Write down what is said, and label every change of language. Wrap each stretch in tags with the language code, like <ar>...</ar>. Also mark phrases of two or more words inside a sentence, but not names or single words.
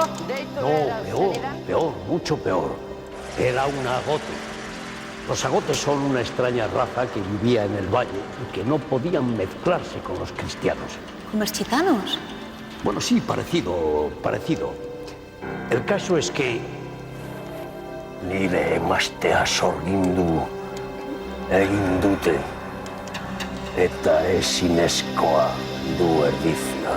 <es>No, peor, mucho peor. Era una agote. Los agotes son una extraña raza que vivía en el valle y que no podían mezclarse con los cristianos. ¿Como los gitanos? Bueno, sí, parecido. El caso es que</es> <eu>nire emastea sorgindu egin dute eta ezinezkoa du erdizia.</eu>